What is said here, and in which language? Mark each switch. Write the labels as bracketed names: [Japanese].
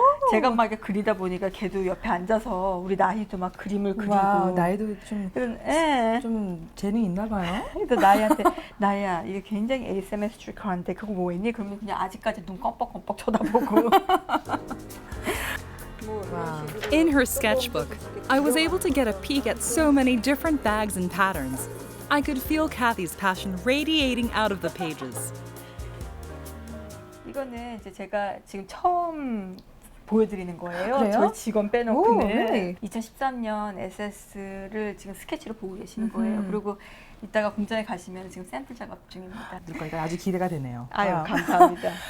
[Korean] 제가 막 이렇게 그리다 보니까 걔도 옆에 앉아서 우리 나희도 막 그림을 그리고. 와, 나이도 좀 예. 재능 있나 봐요. 그래서 나희한테 나희야 이게 굉장히 asymmetrical한데 그거 뭐 있니? 그러면 그냥 아직까지 눈 껌뻑껌뻑 쳐다보고. [English] In her sketchbook, I was able to get a peek at so many different bags and patterns. I could feel Kathy's passion radiating out of the pages. [Korean] 이거는 이제 제가 지금 처음 보여드리는 거예요. 그래요? 저희 직원 빼놓고. 오, 네. 네. 2013년 SS를 지금 스케치로 보고 계시는 거예요. 그리고 이따가 공장에 가시면 지금 샘플 작업 중입니다. 그러니까 아주 기대가 되네요. 아유, 와. 감사합니다.